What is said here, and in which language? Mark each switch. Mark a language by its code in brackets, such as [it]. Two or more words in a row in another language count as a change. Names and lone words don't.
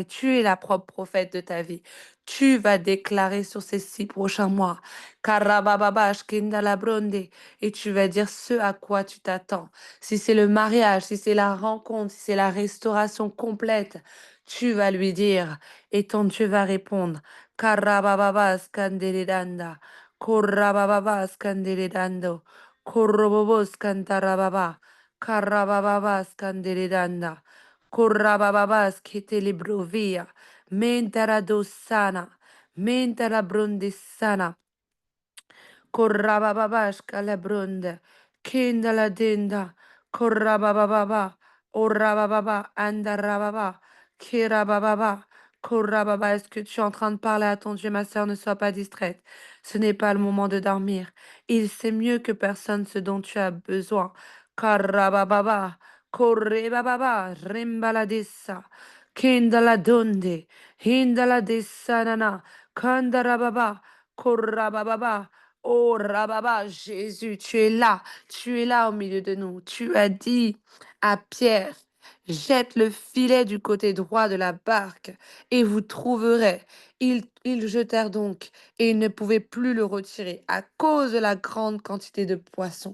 [fr] Tu es la propre prophète de ta vie. Tu vas déclarer sur ces 6 prochains mois. Karabababash kindalabronde. Et tu vas dire ce à quoi tu t'attends. Si c'est le mariage, si c'est la rencontre, si c'est la restauration complète, tu vas lui dire. Et ton Dieu va répondre. Karabababas kandelidanda. Korabababas kandelidando. Korobobos kantarababa, karabababas kanderedanda, korabababas ketelebrovia, mentaradosana, mentarabrondesana, Korrabababash kalabrunda. Kindala dinda. Korrabababa. Orabababa. Andarababa. Kirabababa. Korrababa. Est-ce que tu es en train de parler à ton Dieu, ma sœur? Ne sois pas distraite. Ce n'est pas le moment de dormir. Il sait mieux que personne ce dont tu as besoin. Karabababa. Korrebababa. Rimbaladissa. Kindala donde. Hindala desanana. Kandarababa. Korabababa. Oh, Rababa, Jésus, tu es là au milieu de nous. Tu as dit à Pierre, jette le filet du côté droit de la barque et vous trouverez. Ils jetèrent donc et ils ne pouvaient plus le retirer à cause de la grande quantité de poissons.